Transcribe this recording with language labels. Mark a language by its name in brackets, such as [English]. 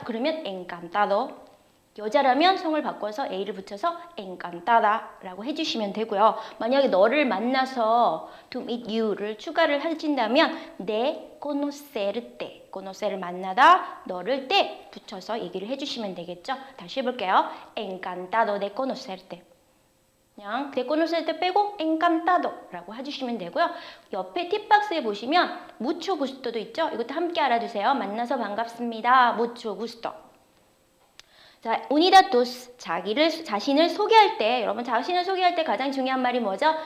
[Korean] 그러면 encantado. 여자라면 성을 바꿔서 A를 붙여서 encantada라고 해주시면 되고요. 만약에 너를 만나서 [English] to meet you [Korean] 를 추가를 하신다면 [Spanish] de conocerte, [Korean] conocer를 만나다, 너를 te 붙여서 얘기를 해주시면 되겠죠. 다시 해볼게요. [Spanish] encantado de conocerte. [Korean] 그냥 [Spanish] de conocerte [Korean] 빼고 encantado라고 해주시면 되고요. 옆에 팁박스에 보시면 [Spanish] mucho gusto [Korean] 도 있죠. 이것도 함께 알아두세요. 만나서 반갑습니다. [Spanish] mucho gusto. [Korean] 자, 우니다토스 자신을 소개할 때 여러분 자신을 소개할 때 가장 중요한 말이 뭐죠?